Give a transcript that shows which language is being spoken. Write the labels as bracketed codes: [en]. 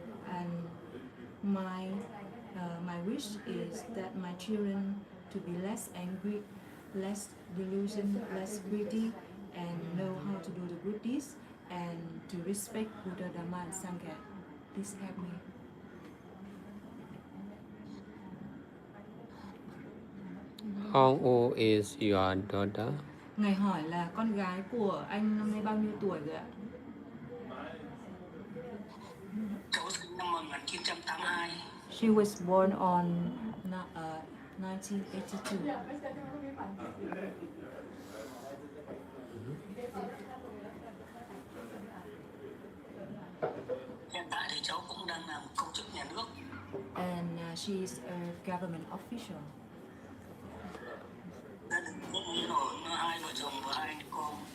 [en] And my wish is that my children to be less angry, less delusion, less greedy, and know how to do the good deeds and to respect Buddha, Dhamma, and Sangha. Please help me. How old is your daughter? [vi] Ngài hỏi là con gái của anh năm nay bao nhiêu tuổi rồi ạ? Cháu sinh năm 1982. [en] She was born on 1982. [vi] Hiện tại thì cháu cũng đang làm công chức nhà nước. [en] And she is a government official. [vi] Gia đình cũng ổn, hai vợ chồng và hai con.